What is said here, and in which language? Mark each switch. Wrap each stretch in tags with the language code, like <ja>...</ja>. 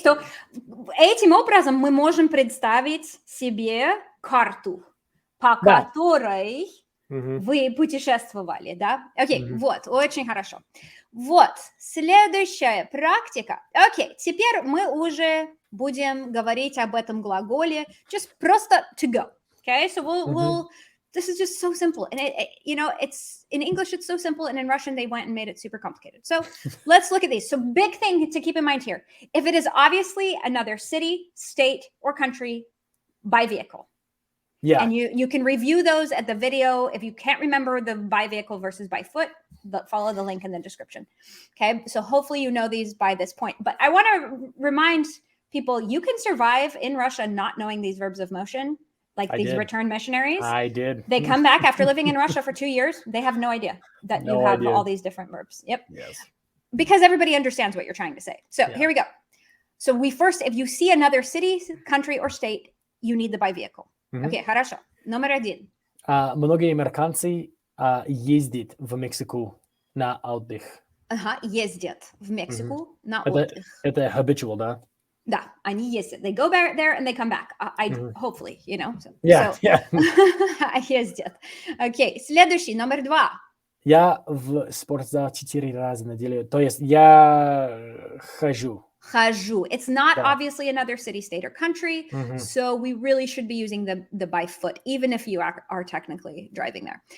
<en>So,</en> <ru>этим образом мы можем представить себе карту, по которой вы путешествовали, да? Окей, вот, очень хорошо. Вот, следующая практика. Окей, теперь мы уже будем говорить об этом глаголе,</ru> <en>just</en> <ru>просто</ru> <en>to go, okay? So we'll this is just so simple. And it's in English, it's so simple. And in Russian, they went and made it super complicated. So let's look at these. So big thing to keep in mind here. If it is obviously another city, state, or country by vehicle. Yeah. And you can review those at the video. If you can't remember the by vehicle versus by foot, follow the link in the description. Okay. So hopefully you know these by this point. But I want to remind people, you can survive in Russia not knowing these verbs of motion. Like these return missionaries. I did. They come back after living in Russia for 2 years. They have no idea that you have all these different verbs. Yep. Yes. Because everybody understands what you're trying to say. So here we go. So we first, if you see another city, country, or state, you need the by vehicle. Okay, хорошо.</en> <ru>Номер 1. Многие американцы ездят в Мексику на отдых. Ага, ездят в Мексику на отдых. Это habitual, да? Да, они ездят.</ru> <en>They go there and they come back. Hopefully, you know. Yeah.</en> <ru>Ездят. Окей, следующий, номер 2. Я в спортзал 4 раза в неделю. То есть я хожу. Хожу.</ru> <en>It's not obviously another city, state, or country, so we really should be using the by foot, even if you are technically driving there.</en>